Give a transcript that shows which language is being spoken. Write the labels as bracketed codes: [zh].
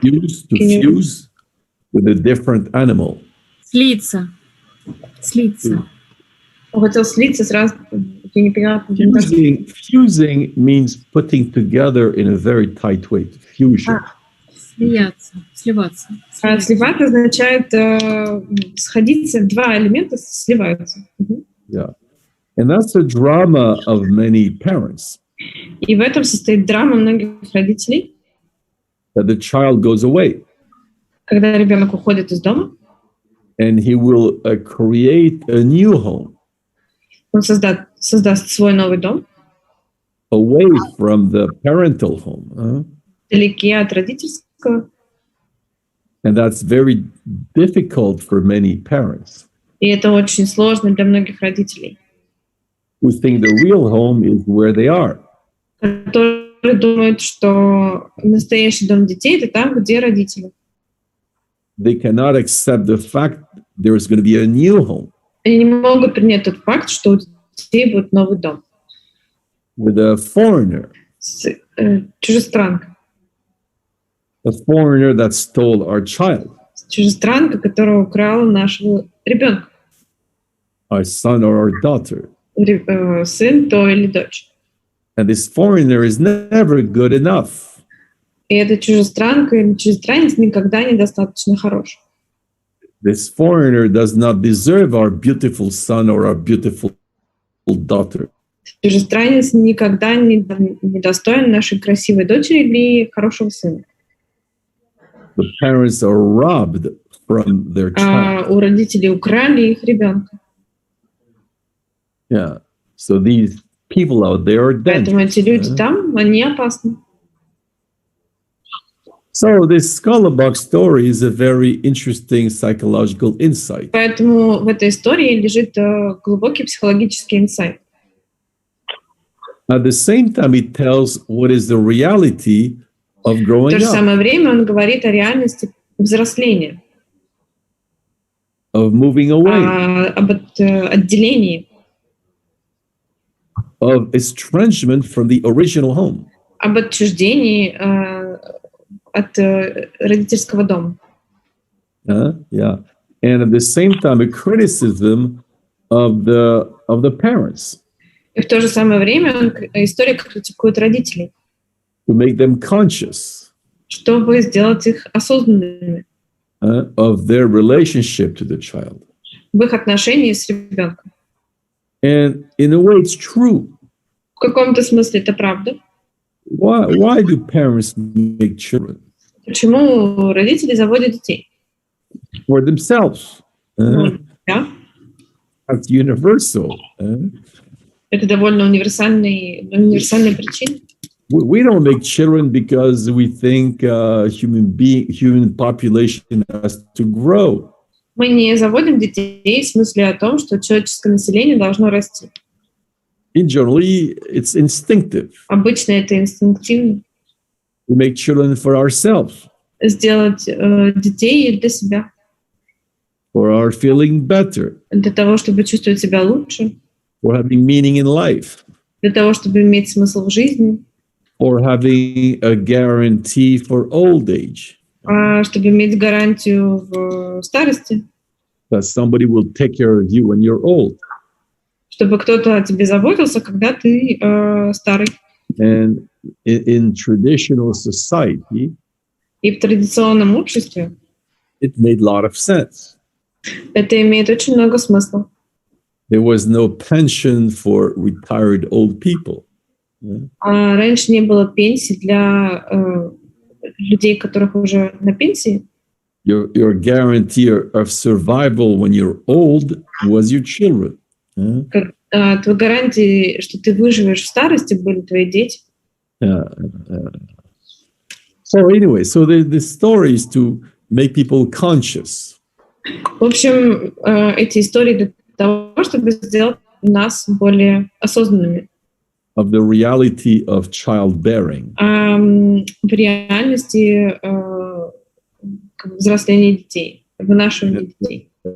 [en] Fuse with a different animal. [ru] Слиться. Он хотел слиться сразу. Я не поняла. [en] Fusing means putting together in a very tight way. Fusion. [ru] Сливаться. Сливать означает сходиться, два элемента сливаются. [en] Yeah. And that's the drama of many parents. [ru] И в этом состоит драма многих родителей. [en] That the child goes away. [ru] Когда ребенок уходит из дома. [en] And he will create a new home. [ru] Он создаст свой новый дом. [en] Away from the parental home. [ru] далеки от родительского. [en] And that's very difficult for many parents [ru] И это очень сложно для многих родителей, [en] who think the real home is where they are. [ru] которые думают, что настоящий дом детей — это там, где родители. [en] They cannot accept the fact there is going to be a new home [ru] Они не могут принять тот факт, что у детей будет новый дом. [en] with a foreigner [ru] Чужестранка. [en] a foreigner that stole our child, [ru] Чужестранка, которая украла нашего ребенка. [en] our son or our daughter. [ru] Сын то или дочь. [en] And this foreigner is never good enough. [ru] И эта чужестранка или чужестранец никогда недостаточно хорош. [en] This foreigner does not deserve our beautiful son or our beautiful daughter. [ru] Чужестранец никогда не достоин нашей красивой дочери или хорошего сына. [en] The parents are robbed from their child. [ru] У родителей украли их ребенка. [en] Yeah. So these people out there are [ru] Поэтому эти люди [en] dangerous. [ru] там, они опасны. [en] So this Scalabox story is a very interesting psychological insight. [ru] Поэтому в этой истории лежит глубокий психологический инсайт. [en] At the same time, it tells what is the reality of [ru] В [en] growing [ru] то же [en] up, [ru] самое время он говорит о реальности взросления, [en] of moving away, [ru] об отделении, [en] of estrangement from the original home. [ru] об отчуждении от родительского дома. [en] Yeah. And at the same time, a criticism of the parents [ru] И в то же самое время история критикует родителей, [en] to make them conscious [ru] чтобы сделать их осознанными [en] of their relationship to the child. [ru] в их отношении с ребенком. [en] And in a way, it's true. [ru] В каком-то смысле это правда. [en] Why do parents make children? [ru] Почему родители заводят детей? [en] For themselves. [ru] Да? [en] That's universal. [ru] Это довольно универсальная причина. [en] We don't make children because we think human population has to grow. [ru] Мы не заводим детей в смысле о том, что человеческое население должно расти. [en] Generally, it's instinctive. [ru] Обычно это инстинктивно. [en] We make children for ourselves, [ru] Сделать детей для себя, [en] for our feeling better, [ru] для того, чтобы чувствовать себя лучше, [en] for having meaning in life, [ru] для того, чтобы иметь смысл в жизни, [en] or having a guarantee for old age, [ru] чтобы иметь гарантию в старости, [en] that somebody will take care of you when you're old. [ru] чтобы кто-то о тебе заботился, когда ты старый. [en] And in traditional society, [ru] И в традиционном обществе [en] it made a lot of sense. [ru] это имеет очень много смысла. [en] There was no pension for retired old people. [ru] Раньше не было пенсий для людей, которых уже на пенсии. [en] Your guarantee of survival when you're old was your children. [ru] Твоей гарантией, что ты выживешь в старости, были твои дети. [en] So anyway, so the story is to make people conscious. [ru] В общем, эти истории для того, чтобы сделать нас более осознанными. [en] Of the reality of childbearing. [ru] В реальности взросления детей, вынашивания детей.